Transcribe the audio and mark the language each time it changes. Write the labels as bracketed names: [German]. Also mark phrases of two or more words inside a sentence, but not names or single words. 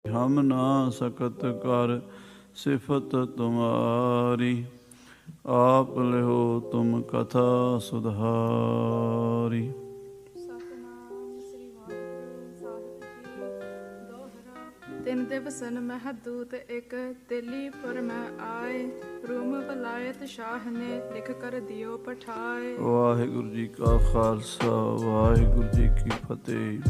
[Hindi] हम ना सकत कर सिफत तुम्हारी, आप लिहो तुम कथा सुधारी। [Punjabi] ਸਤਿਨਾਮ ਸ੍ਰੀ ਵਾਹਿਗੁਰੂ ਸਾਹਿਬ ਜੀ। ਦੋਹਰਾ ਤਿੰਨ ਦਿਵਸਨ ਮਹਿ ਦੂਤ ਇੱਕ, ਦਿੱਲੀਪੁਰ ਮੈਂ ਆਏ। ਰੂਮ ਬਲਾਇਤ ਸ਼ਾਹ ਨੇ ਲਿਖ ਕਰ ਦਿਓ ਪਠਾਏ। ਵਾਹਿਗੁਰੂ ਜੀ ਕਾ ਖਾਲਸਾ, ਵਾਹਿਗੁਰੂ ਜੀ ਕੀ ਫਤਿਹ।